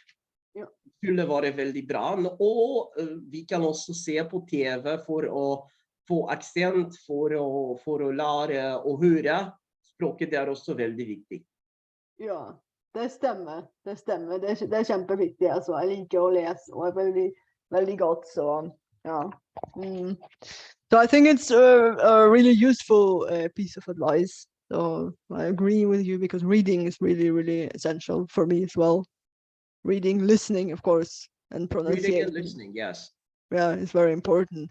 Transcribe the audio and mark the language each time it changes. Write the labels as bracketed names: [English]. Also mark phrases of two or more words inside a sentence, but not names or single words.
[Norwegian] Det skulle være veldig bra. Og vi kan også se på TV for å få aksent, for å lære å høre. Språket er også veldig viktig. Ja, det stemmer. Det er kjempeviktig. Altså. Jeg liker å lese, og er veldig, veldig godt, så ja. [English] So I think it's a really useful piece of advice. So I agree with you, because reading is really, really essential for me as well. Reading, listening, of course, and pronunciation. Reading and listening, yes. Yeah, it's very important.